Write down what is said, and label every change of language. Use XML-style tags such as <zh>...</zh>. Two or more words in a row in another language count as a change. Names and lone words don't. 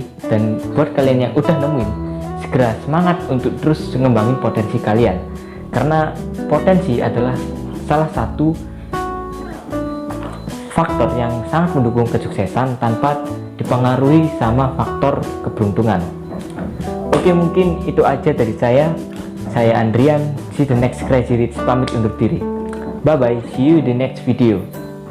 <id>Dan buat kalian yang udah nemuin, segera semangat untuk terus mengembangin potensi kalian, karena potensi adalah salah satu faktor yang sangat mendukung kesuksesan tanpa dipengaruhi sama faktor keberuntungan. Oke, mungkin itu aja dari saya Andrian.</id> <en>See you the next Crazy Rich,</en> <id>pamit undur diri.</id> <en>Bye bye, see you in the next video.</en>